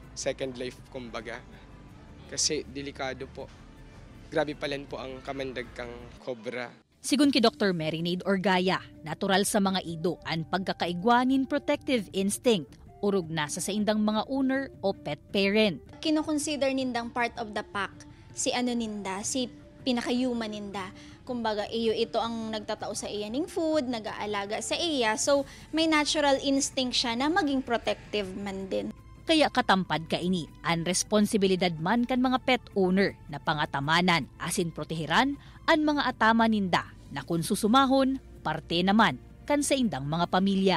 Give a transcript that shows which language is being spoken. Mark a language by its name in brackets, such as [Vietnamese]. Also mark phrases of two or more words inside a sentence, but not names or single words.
[English] Second life [Filipino] kumbaga. Kasi delikado po. [Bikol] Grabe palan po ang kamandag kang cobra. Sigun ki Dr. Marinade Orgaya, natural sa mga ido ang pagkakaigwanin [English] protective instinct. [Bikol] Urog na sa indang mga owner o pet parent. Kino-consider nindang [English] part of the pack [Bikol] si ninda, si pinaka-human ninda. Kumbaga, ito ang nagtatao sa iya ng food, nag-aalaga sa iya. [Filipino] So, may [English] natural instinct [Filipino] siya na maging protective man din. [Bikol] Kaya katampad ka ini, ang responsibilidad man kan mga [English] pet owner [Bikol] na pangatamanan asin protehiran ang mga atama ninda na kung susumahon, parte naman kan sa indang mga pamilya.